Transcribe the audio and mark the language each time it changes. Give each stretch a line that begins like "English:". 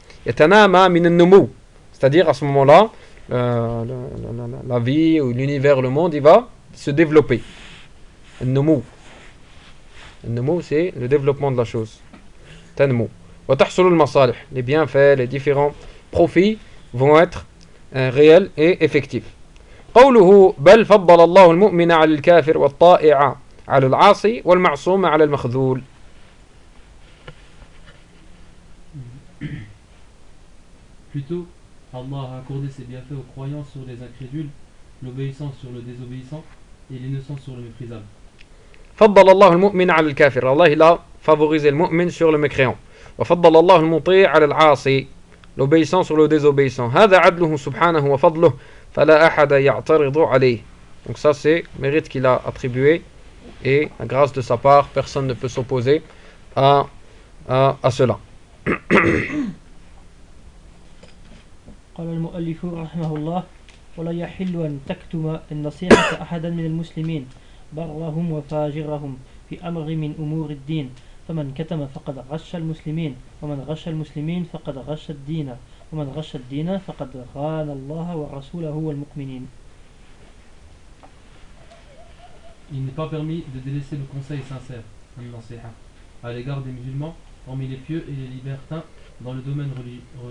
French: Yatanama min an-numu. C'est-à-dire à ce moment-là, la vie ou l'univers, le monde, il va se développer. An-numu. An-numu, c'est le développement de la chose. Tanmu. Les bienfaits, les différents profits vont être réels et effectifs.
Arabic: قوله بل فضل الله المؤمن على الكافر والطائع على العاصي والمعصوم على المخذول.
French: Plutôt, Allah a accordé ses bienfaits aux croyants sur les incrédules, l'obéissant sur le désobéissant et l'innocent sur le méprisable.
Arabic: فضل الله المؤمن على الكافر.
French: Allah il a favorisé le mu'min sur le mécréant.
Arabic: وفضل الله المطيع على العاصي
French: l'obéissant sur le désobéissant.
Arabic: هذا عدله سبحانه وفضله فلا أحد يعترض عليه.
French: Donc ça c'est le mérite qu'il a attribué et la grâce de sa part, personne ne peut s'opposer à cela.
Arabic: قال المؤلف رحمه الله ولا يحل أن تكتم النصيحة أحدا من المسلمين برهم وفاجرهم في أمر من أمور الدين. فمن كتم فقد غش المسلمين ومن غش المسلمين فقد غش الدين ومن غش الدين فقد خان الله ورسوله والمؤمنين.
French: Il n'est pas permis de délaisser le conseil sincère, un nasiha, à l'égard des musulmans, hormis les pieux et les libertins dans le domaine religieux.